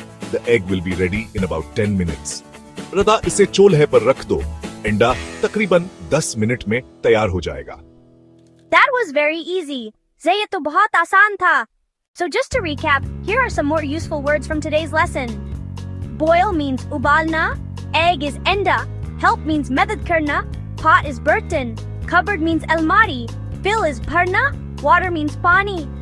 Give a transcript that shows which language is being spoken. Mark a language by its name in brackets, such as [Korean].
[English] The egg will be ready in about 10 minutes. [Hindi] रदा इसे चूल्हे पर रख दो. अंडा तकरीबन 10 मिनट में तैयार हो जाएगा. [English] That was very easy. [Hindi] ये तो बहुत आसान था. [English] So just to recap, here are some more useful words from today's lesson. Boil means ubalna. Egg is enda. Help means madad karna. Pot is burtan. Cupboard means almari. Fill is bharna. Water means pani.